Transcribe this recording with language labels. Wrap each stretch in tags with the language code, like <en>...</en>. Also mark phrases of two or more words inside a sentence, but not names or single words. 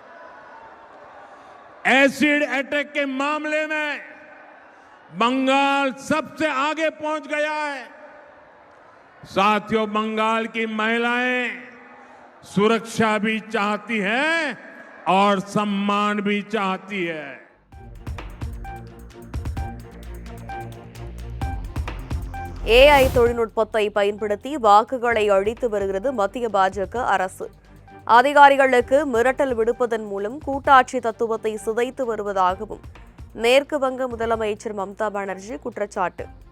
<hi>एसिड अटैक के मामले में बंगाल सबसे आगे पहुंच गया है. साथियों, बंगाल की महिलाएं सुरक्षा भी चाहती हैं और सम्मान भी चाहती है.</hi> <ta>ஏஐ தொழில்நுட்பத்தை பயன்படுத்தி வாக்குகளை அழித்து வருகிறது மத்திய பாஜக அரசு. அதிகாரிகளுக்கு மிரட்டல் விடுப்பதன் மூலம் கூட்டாட்சி தத்துவத்தை சிதைத்து வருவதாகவும் மேற்கு வங்க முதலமைச்சர் மம்தா பானர்ஜி குற்றச்சாட்டு.</ta>